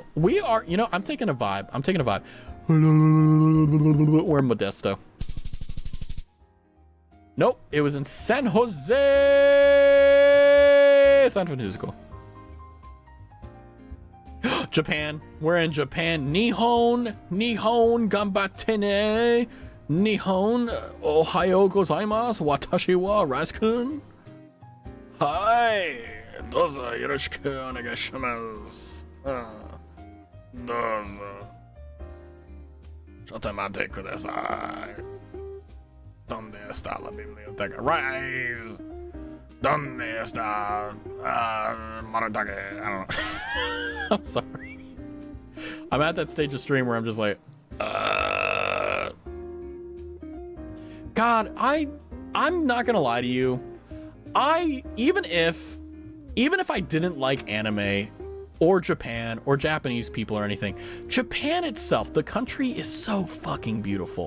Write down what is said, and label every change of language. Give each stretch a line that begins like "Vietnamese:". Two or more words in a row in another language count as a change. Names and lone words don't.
English: We are, you know, I'm taking a vibe. We're in Modesto. Nope, it was in San Francisco. Japan. We're in Japan.
Japanese: 日本頑張って. 日本おはようございます。私はRaskun.
English: Hi.
Japanese: どうぞよろしくお願いします. Dozo. ちょっと待ってください.
Spanish: ¿Dónde está la biblioteca? Rise! ¿Dónde está Maratake?
English: I don't know. I'm sorry. I'm at that stage of stream where I'm just like, God, I'm not gonna lie to you. Even if I didn't like anime or Japan or Japanese people or anything, Japan itself, the country, is so fucking beautiful.